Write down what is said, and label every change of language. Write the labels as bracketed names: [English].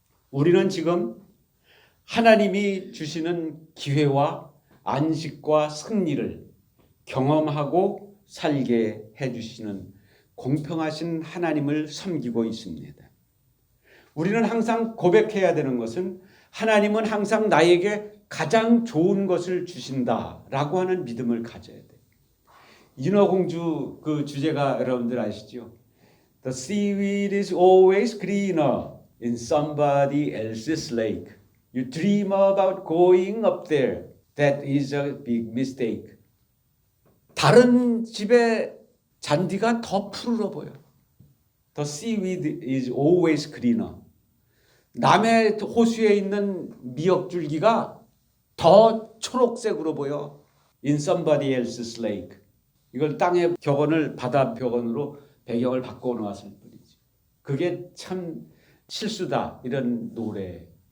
[Korean] 우리는 지금 하나님이 주시는 기회와 안식과 승리를 경험하고 살게 해주시는 공평하신 하나님을 섬기고 있습니다. 우리는 항상 고백해야 되는 것은 하나님은 항상 나에게 가장 좋은 것을 주신다라고 하는 믿음을 가져야 돼요. 인어공주 그 주제가 여러분들 아시죠? [English] The seaweed is always greener in somebody else's lake. You dream about going up there. That is a big mistake. [Korean] 다른 집의 잔디가 더 푸르러 보여. [English] The seaweed is always greener. [Korean] 남의 호수에 있는 미역줄기가 더 초록색으로 보여. [English] In somebody else's lake. [Korean] 이걸 땅의 격언을 바다 격언으로 배경을 바꿔 놓았을 뿐이지. 그게 참 실수다 이런 노래잖아요.